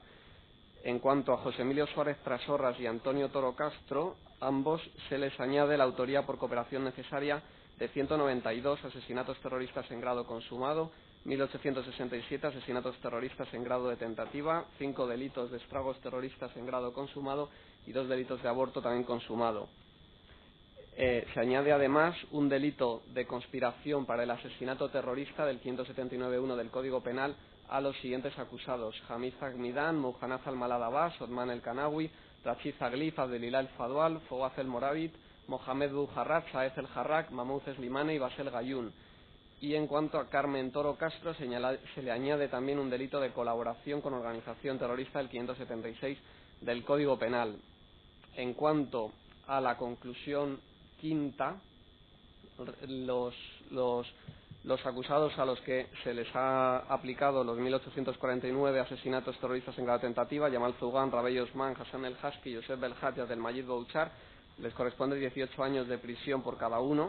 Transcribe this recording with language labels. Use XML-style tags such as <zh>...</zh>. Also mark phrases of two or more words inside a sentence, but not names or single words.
<es>En cuanto a José Emilio Suárez Trasorras y Antonio Toro Castro, ambos se les añade la autoría por cooperación necesaria de 192 asesinatos terroristas en grado consumado, 1.867 asesinatos terroristas en grado de tentativa, 5 delitos de estragos terroristas en grado consumado y 2 delitos de aborto también consumado. Se añade además un delito de conspiración para el asesinato terrorista del 579.1 del Código Penal a los siguientes acusados: Hamid Agmidan, Mouhanaz Al-Malad Abbas, Othman El-Kanawi, Rachid Aglif, Abdelillah El-Fadwal, Fawaz El-Morabit, Mohamed Bouharrat, Saez El-Harrak, Mahmoud Slimane y Basel Gayún. Y en cuanto a Carmen Toro Castro, se le añade también un delito de colaboración con organización terrorista del 576 del Código Penal. En cuanto a la conclusión quinta, los acusados a los que se les ha aplicado los 1.849 asesinatos terroristas en grado de tentativa, Yamal Zougan, Rabey Osman, Hassan El Haski, Josep Belhaj y Abdelmajid Bouchar, les corresponde 18 años de prisión por cada uno.</es>